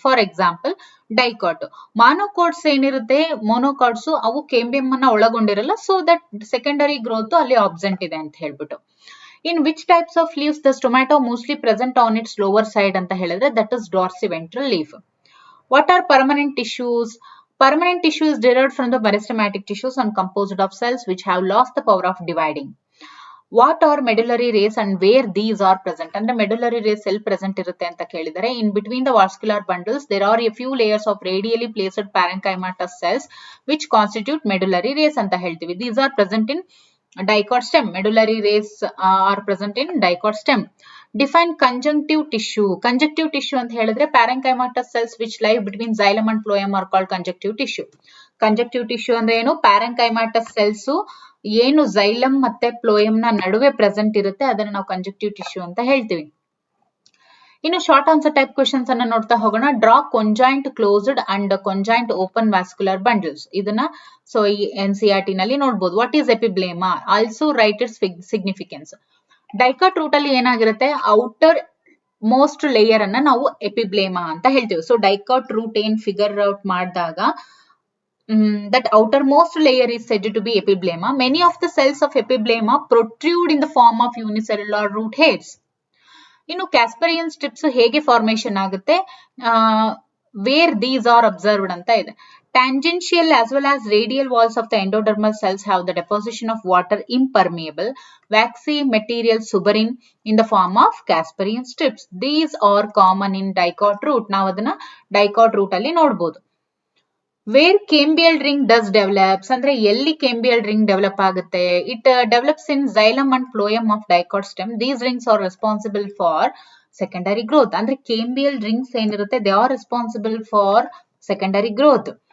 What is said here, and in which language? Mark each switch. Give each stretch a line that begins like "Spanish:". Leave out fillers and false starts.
Kannada: For example dicot. ಮಾನೋಕಾಟ್ಸ್ ಏನಿರುತ್ತೆ, ಮೋನೋಕಾಟ್ಸ್ ಅವು cambium ಅನ್ನ ಒಳಗೊಂಡಿರಲ್ಲ,
English: so that secondary growth
Kannada: ಅಲ್ಲಿ ಆಬ್ಸೆಂಟ್ ಇದೆ ಅಂತ ಹೇಳ್ಬಿಟ್ಟು.
English: in which types of leaves the stomata mostly present on its lower side
Kannada: ಅಂತ ಹೇಳಿದ್ರೆ
English: That is dorsiventral leaf. What are permanent tissues? Permanent tissue is derived from the meristematic tissues and composed of cells which have lost the power of dividing. What are medullary rays and where these are present? And the medullary rays cell present
Kannada: irutte anta kelidare.
English: In between the vascular bundles there are a few layers of radially placed parenchymatous cells which constitute medullary rays
Kannada: anta heltivi.
English: These are present in dicot stem. Medullary rays are present in dicot stem. Define conjunctive tissue. Conjunctive tissue
Kannada: ಅಂತ ಹೇಳಿದ್ರೆ
English: parenchymatous cells which lie between xylem and phloem are called conjunctive tissue.
Kannada: Conjunctive tissue ಅಂದ್ರೆ ಏನು? parenchymatous cells ಏನು xylem ಮತ್ತೆ phloem ನ ನಡುವೆ present ಇರುತ್ತೆ ಅದನ್ನ ನಾವು conjunctive tissue ಅಂತ ಹೇಳ್ತೀವಿ.
English: ಇನ್ನು short answer type questions
Kannada: ಅನ್ನ ನೋಡ್ತಾ ಹೋಗೋಣ.
English: Draw conjoint closed and conjoint open vascular bundles.
Kannada: ಇದನ್ನ ಸೊ ಈ NCERT ನಲ್ಲಿ ನೋಡಬಹುದು.
English: What is epiblema? Also write its significance.
Kannada: Dicot root ಅಲ್ಲಿ ಏನಾಗಿರುತ್ತೆ, ಔಟರ್ ಮೋಸ್ಟ್ ಲೇಯರ್ ಅನ್ನ ನಾವು ಎಪಿಬ್ಲೇಮಾ ಅಂತ ಹೇಳ್ತೀವಿ.
English: so dicot root
Kannada: ಏನ್ ಫಿಗರ್ ಔಟ್ ಮಾಡಿದಾಗ
English: that outermost layer is said to be epiblema. Many of the cells of epiblema protrude in the form of unicellular root hairs.
Kannada: ಇನ್ನು ಕ್ಯಾಸ್ಪರಿಯನ್ strips ಹೇಗೆ formation ಆಗುತ್ತೆ,
English: where these are observed
Kannada: ಅಂತ ಇದೆ.
English: Tangential as well as radial walls of the endodermal cells have the deposition of water impermeable waxy material suberin in the form of Casparian strips. These are common in dicot root.
Kannada: ನಾವು ಅದನ್ನ dicot root ಅಲ್ಲಿ ನೋಡಬಹುದು.
English: Where cambial ring does develops
Kannada: ಅಂದ್ರೆ ಎಲ್ಲಿ
English: cambial ring develop ಆಗುತ್ತೆ? It develops in xylem and phloem of dicot stem. These rings are responsible for secondary growth. ಅಂದ್ರೆ cambial rings
Kannada: ಏನಿರುತ್ತೆ
English: they are responsible for secondary growth.